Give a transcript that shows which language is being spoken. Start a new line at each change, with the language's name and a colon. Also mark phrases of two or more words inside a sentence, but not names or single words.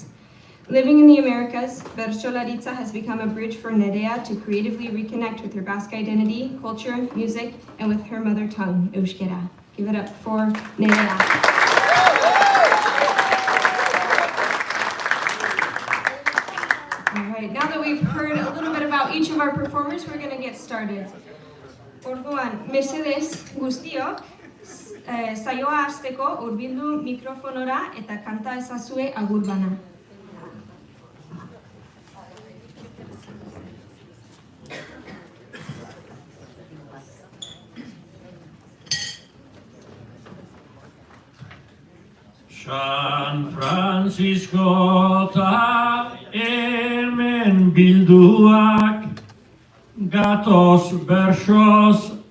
English: Living in the Americas, Bersolaritza has become a bridge for Nerea to creatively reconnect with her Basque identity, culture, music, and with her mother tongue, Euskera. Give it up for Nerea. All right, now that we've heard a little bit about each of our performers, we're going to get started.
Basque: Orduan, mesedez guztiok, saioa hasteko hurbildu mikrofonora eta kanta ezazue agur bana. San Francisco ta hemen bilduak gatoz bersoz